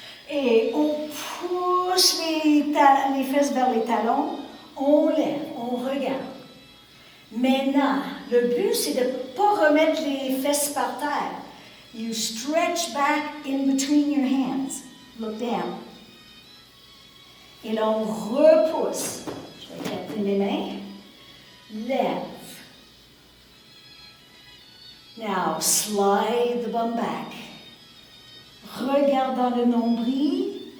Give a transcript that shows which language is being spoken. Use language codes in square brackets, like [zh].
[fr] Et on pousse les fesses vers les talons. On lève, on regarde. Maintenant, le but, c'est de ne pas remettre les fesses par terre. [en] You stretch back in between your hands. Look down. [fr] Et là, on repousse. Je vais mettre mes mains. Lève. [en] Now, slide the bum back. [fr] Regarde dans le nombril.